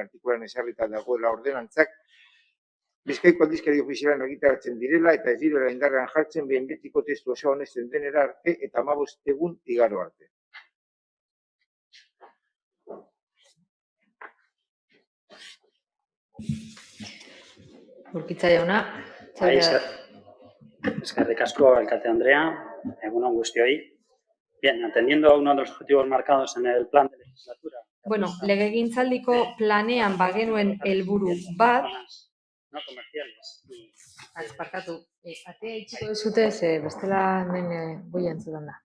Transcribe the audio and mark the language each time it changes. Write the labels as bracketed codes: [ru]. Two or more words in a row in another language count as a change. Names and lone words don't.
[eu] artikuluan ezarrita dagoela ordenantzak Bizkaiko aldizkari ofizialean argitaratzen direla eta ez direla indarrean jartzen behin betiko testu osoa onesten denera arte eta 15 egun igaro arte. Urkitza jauna. Eskerrik asko, alcalde Andrea. Egun on guztioi. [es] Bien, atendiendo a uno de los objetivos marcados en el plan de legislatura. [eu] Bueno, legegintzaldiko planean bagenuen helburu bat, [es] no comerciales. [eu] Barkatu, atea itxiko duzute, bestela hemen boi entzutan da.